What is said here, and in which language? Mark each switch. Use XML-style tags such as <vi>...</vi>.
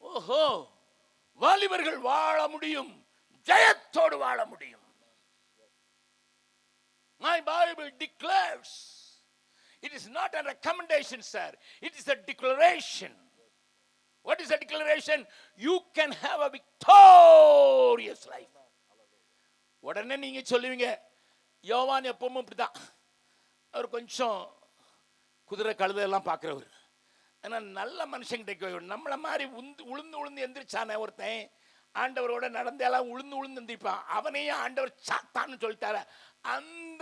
<ta>ஓஹோ, வாலிபர்கள் வாழ முடியும், ஜெயத்தோடு வாழ முடியும்.</ta> <en>My Bible declares, it is not a recommendation, sir, it is a declaration. What is a declaration? You can have a victorious life.</en> <ta>உடனே நீங்க சொல்லுவீங்க, யோவான் எப்பவும் இப்படிதான், அவர் கொஞ்சம் குதிரை கழுதையெல்லாம் பார்க்கிறவர். ஆனா நல்ல மனுஷங்கிட்ட நம்மள மாதிரி உளுந்து எந்திரிச்சானே ஒருத்தன், ஆண்டவரோட நடந்தெல்லாம் உளுந்து எந்திரிப்பான், அவனையும் ஆண்டவர் சாத்தான்னு சொல்லிட்டார. அந்த</ta>